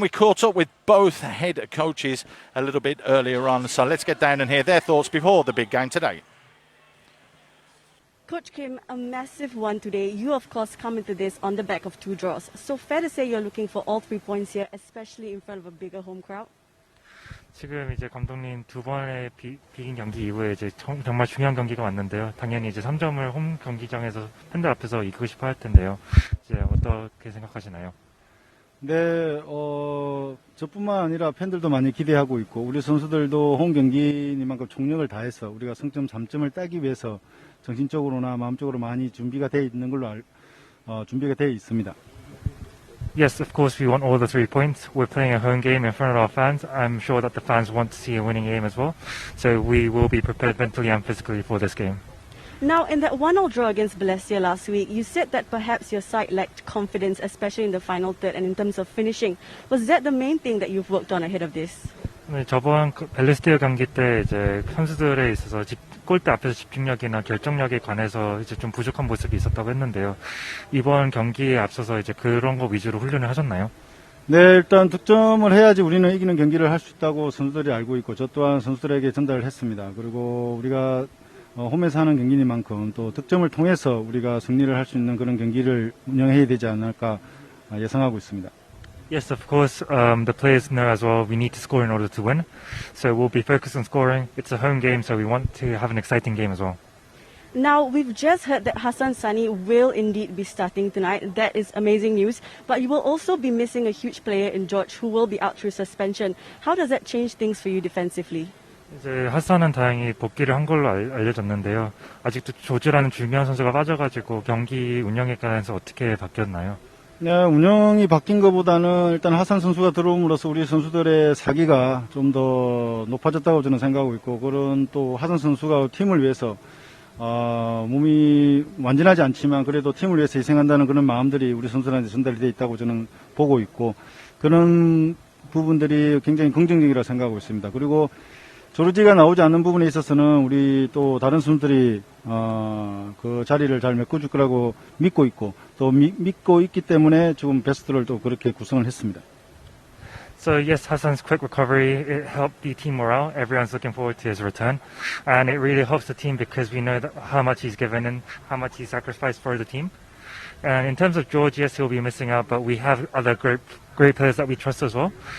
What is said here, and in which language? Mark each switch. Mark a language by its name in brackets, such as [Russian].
[English] We caught up with both head coaches a little bit earlier on, so let's get down and hear their thoughts before the big game today. Coach Kim, a massive one today. You, of course, come into this on the back of 2 draws. So fair to say you're looking for all 3 points here, especially in front of a bigger home crowd? [Korean] 지금 이제 감독님 2번의 비긴 경기 이후에 이제 정말 중요한 경기가 왔는데요. 당연히 이제 3점을 홈 경기장에서 팬들 앞에서 이기고 싶어 할 텐데요. 이제 어떻게 생각하시나요? 네, 저뿐만 아니라 팬들도 많이 기대하고 있고 우리 선수들도 홈 경기니만큼 총력을 다해서 우리가 승점 3점을 따기 위해서 정신적으로나 마음적으로 많이 준비가 돼 있는 걸로 준비가 돼 있습니다. [English] Yes, of course we want all the 3 points. We're playing a home game in front of our fans. I'm sure that the fans want to see a winning game as well. So we will be prepared mentally and physically for this game. Now, in that 1-0 draw against Balestier last week, you said that perhaps your side lacked confidence, especially in the final third and in terms of finishing. Was that the main thing that you've worked on ahead of this? [Korean] 네, 저번 벨리스티어 경기 때 이제 선수들에 있어서 골대 앞에서 집중력이나 결정력에 관해서 이제 좀 부족한 모습이 있었다고 했는데요. 이번 경기에 앞서서 이제 그런 거 위주로 훈련을 하셨나요? 네, 일단 득점을 해야지 우리는 이기는 경기를 할 수 있다고 선수들이 알고 있고 저 또한 선수들에게 전달을 했습니다. 그리고 우리가 홈에서 하는 경기니만큼 또 득점을 통해서 우리가 승리를 할 수 있는 그런 경기를 운영해야 되지 않을까 예상하고 있습니다. [English] Yes, of course. The players know as well we need to score in order to win. So we'll be focused on scoring. It's a home game, so we want to have an exciting game as well. Now, we've just heard that Hassan Sani will indeed be starting tonight. That is amazing news. But you will also be missing a huge player in George who will be out through suspension. How does that change things for you defensively? [Korean] 이제 하산은 다행히 복귀를 한 걸로 알려졌는데요. 아직도 조지라는 중요한 선수가 빠져가지고 경기 운영에 관해서 어떻게 바뀌었나요? 네, 운영이 바뀐 것보다는 일단 하산 선수가 들어옴으로써 우리 선수들의 사기가 좀 더 높아졌다고 저는 생각하고 있고, 그런 또 하산 선수가 팀을 위해서 몸이 완전하지 않지만 그래도 팀을 위해서 희생한다는 그런 마음들이 우리 선수들한테 전달이 돼 있다고 저는 보고 있고, 그런 부분들이 굉장히 긍정적이라고 생각하고 있습니다. 그리고 조르지가 나오지 않는 부분에 있어서는 우리 또 다른 선수들이 그 자리를 잘 메꿔줄 거라고 믿고 있고, 또 믿고 있기 때문에 지금 베스트를 또 그렇게 구성을 했습니다. [English] So yes, Hassan's quick recovery, it helped the team morale. Everyone's looking forward to his return. And it really helps the team because we know that how much he's given and how much he's sacrificed for the team. And in terms of George, yes, he'll be missing out, but we have other great players that we trust as well.